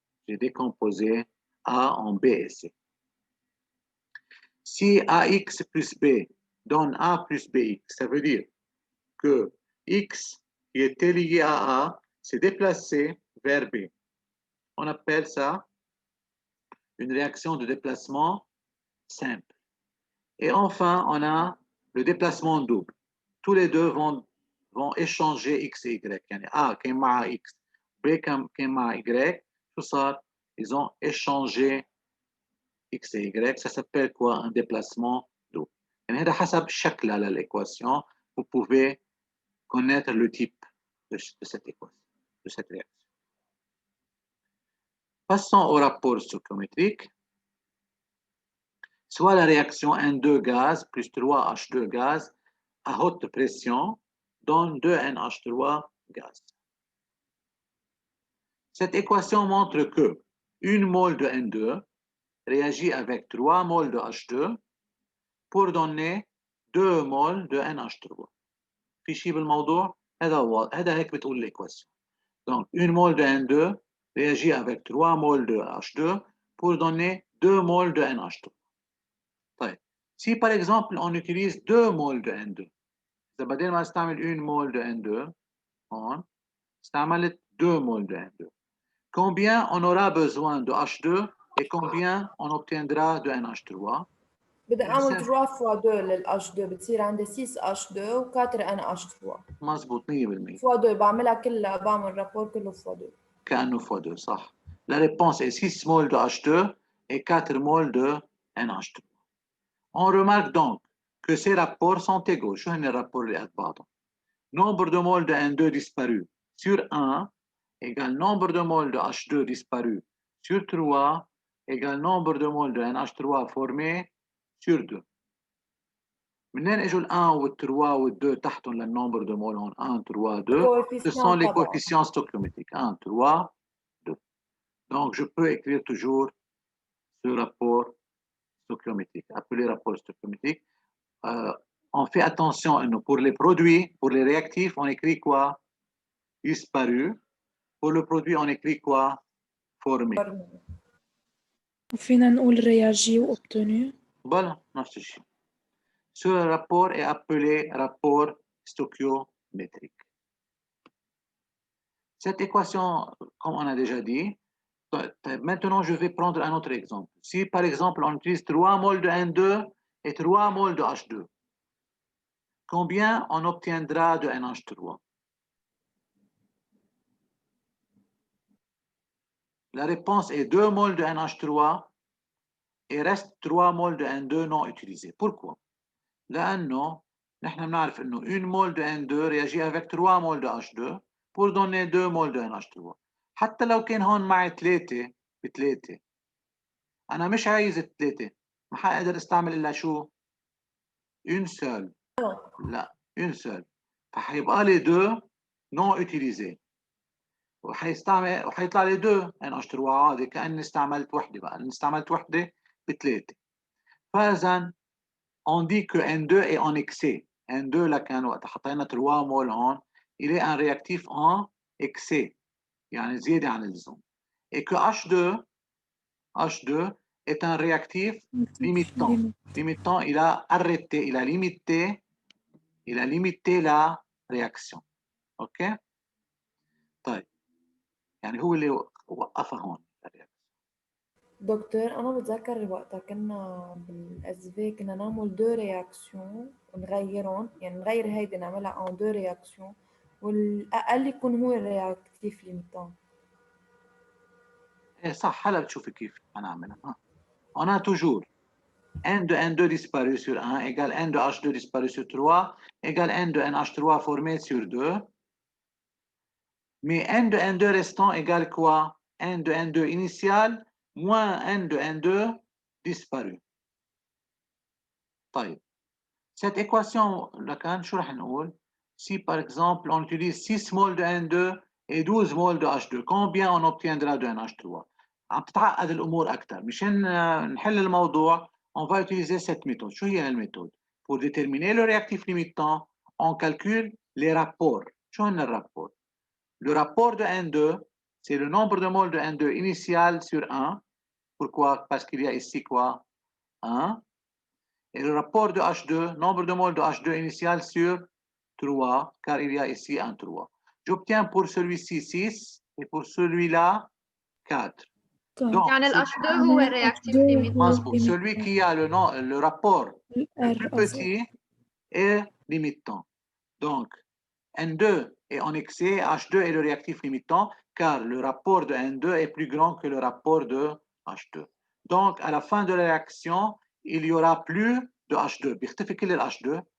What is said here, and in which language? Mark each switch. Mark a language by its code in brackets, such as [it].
[fr] J'ai décomposé A en B et C. Si AX plus B donne A plus BX, ça veut dire que X qui était lié à A s'est déplacé vers B. On appelle ça une réaction de déplacement simple. Et enfin, on a le déplacement double. Tous les deux vont échanger X et Y. [ar] يعني A كان مع X, B كان مع Y. شو صار؟ [fr] Ils ont échangé X et Y. Ça s'appelle quoi? Un déplacement double. [ar] يعني هذا حسب شكل على l'équation. [fr] Vous pouvez connaître le type de cette équation, de cette réaction. Passons au rapport stoichiométrique. Soit la réaction N2 gaz plus 3H2 gaz à haute pression donne 2NH3 gaz. Cette équation montre que 1 mol de N2 réagit avec 3 moles de H2 pour donner 2 moles de NH3. [ar] في شيء بالموضوع؟ هذا هيك بتقول l'équation. [fr] Donc 1 mol de N2 réagit avec 3 moles de H2 pour donner 2 moles de NH3. [ar] طيب [fr] si par exemple on utilise 2 moles de N2 [ar] إذا بدل ما استعمل [fr] 1 mol de N2 [ar] هون استعملت [fr] 2 moles de N2 combien on aura besoin de H2 et combien on obtiendra de NH3 [ar] بدي اعمل 3 فوا 2 للH 2 بتصير عندي 6 H2 و4 NH3 مزبوط 100% فوا 2 بعملها كلها بعمل رابور كله فوا 2 كأنه فوا 2 صح. [fr] La réponse est 6 moles de H2 et 4 moles de NH3. On remarque donc que ces rapports sont égaux. [ar] شو هن الرابور اللي قد بعضهم؟ [fr] Nombre de moles de N2 disparu sur 1 égale nombre de moles de H2 disparu sur 3 égale nombre de moles de NH3 formé sur 2. [ar] منين اجوا ال 1 وال 3 وال 2 تحتهم للنمبر [fr] de moles [ar] هون 1 3 2 [fr] ce sont les coefficients stoichiométriques 1 3 2. Donc, je peux écrire toujours ce rapport stoichiométrique, appelé rapport stoichiométrique. On fait attention, pour les produits, pour les réactifs, on écrit quoi? Disparu. Pour le produit, on écrit quoi? Formé. [ar] وفينا نقول [fr] réagi ou obtenu. [ar] Voilà, نفس الشيء. [fr] Ce rapport est appelé rapport stoichiométrique. Cette équation, comme on a déjà dit, maintenant je vais prendre un autre exemple. Si par exemple on utilise 3 moles de N2 et 3 moles de H2, combien on obtiendra de NH3? La réponse est 2 moles de NH3 et reste 3 moles de N2 non utilisés. Pourquoi? [ar] لأنه نحن بنعرف إنه [fr] 1 mol de N2 réagit avec 3 moles de H2 pour donner 2 moles de NH3. [ar] حتى لو كان هون معي 3 ب3 أنا مش عايز 3 ما حقدر استعمل إلا شو؟ [fr] une seule. [ar] لا [fr] une seule. [ar] فحيبقى لي 2 [fr] non utilisés. [ar] وحيطلع لي 2 NH3 عادي كأني استعملت وحدة بقى، أنا استعملت وحدة ب3. فإذا [fr] on dit que N2 est en excès. [ar] N2 là كان وقت حطينا 3 مول هون [fr] il est un réactif en excès [ar] يعني زيادة عن اللزوم. [fr] Et que H2 est un réactif limitant. Limitant, il a arrêté, il a limité la réaction. OK? [ar] طيب يعني هو اللي وقفها هون. دكتور أنا بتذكر وقتها كنا بالأسفي كنا نعمل 2 رياكسيون ونغيرهم، يعني نغير هيدي نعملها en 2 رياكسيون والأقل يكون هو الرياكتيف ليميتان. إيه صح، هلا بتشوفي كيف هنعملها. [fr] On a toujours N de N2 disparu sur 1 égale N de H2 disparu sur 3 égale N de NH3 formé sur 2. Mais N de N2 restant égale quoi? N de N2 initial moins N de N2 disparu. [ar] طيب. [fr] Cette équation, là, [ar] شو رح نقول? [fr] Si par exemple on utilise 6 moles de N2 et 12 moles de H2, combien on obtiendra de NH3? [ar] عم تتعقد الأمور أكثر. مشان نحل الموضوع, [fr] on va utiliser cette méthode. [ar] شو هي الميثode? [fr] Pour déterminer le réactif limitant, on calcule les rapports. [ar] شو هن الرابور? [fr] Le rapport de N2, c'est le nombre de moles de N2 initial sur 1. Pourquoi? Parce qu'il y a ici quoi? 1. Et le rapport de H2, nombre de moles de H2 initial sur 3, car il y a ici un 3. J'obtiens pour celui-ci 6 et pour celui-là 4. Donc, [ar] يعني ال H2 هو الرياكتيف ليميتان. [fr] celui qui a le rapport le plus petit est limitant. Donc, N2 est en excès, H2 est le réactif limitant, car le rapport de N2 est plus grand que le rapport de H2. Donc, à la fin de la réaction, il y aura plus de H2.